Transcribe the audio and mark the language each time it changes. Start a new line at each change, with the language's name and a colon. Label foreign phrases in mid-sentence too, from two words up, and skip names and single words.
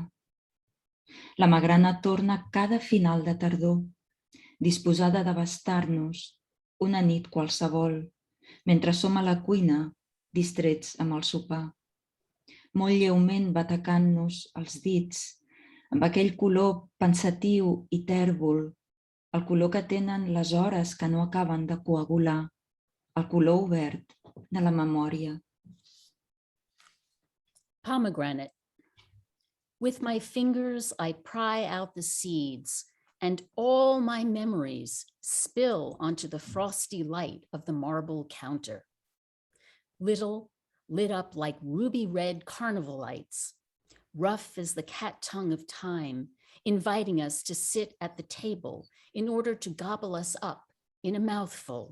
Catalan: La magrana torna cada final de tardor, disposada a devastar-nos una nit qualsevol, mentre som a la cuina, distrets amb el sopar. Molt lleument batecant-nos els dits, amb aquell color pensatiu i tèrbol, el color que tenen les hores que no acaben de coagular, el color obert de la memòria.
English: Pomegranate. With my fingers, I pry out the seeds, and all my memories spill onto the frosty light of the marble counter. Little, lit up like ruby red carnival lights, rough as the cat tongue of time, inviting us to sit at the table in order to gobble us up in a mouthful.